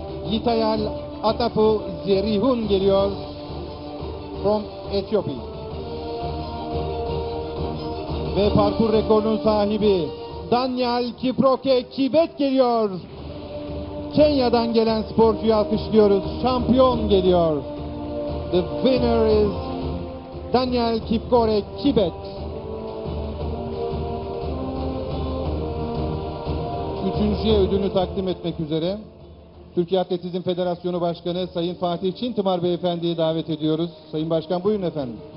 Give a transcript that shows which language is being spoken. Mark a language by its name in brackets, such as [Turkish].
[Turkish] Gitayel Antapu Zerihun geliyor [English] from Ethiopia. [Turkish] Ve parkur rekorunun sahibi Daniel Kiproke Kibet geliyor. Kenya'dan gelen sporcuyu alkışlıyoruz. Şampiyon geliyor. [English] The winner is Daniel Kipkore Kibet. [Turkish] Üçüncüye ödülünü takdim etmek üzere Türkiye Atletizm Federasyonu Başkanı Sayın Fatih Çintimar Beyefendi'yi davet ediyoruz. Sayın Başkan buyurun efendim.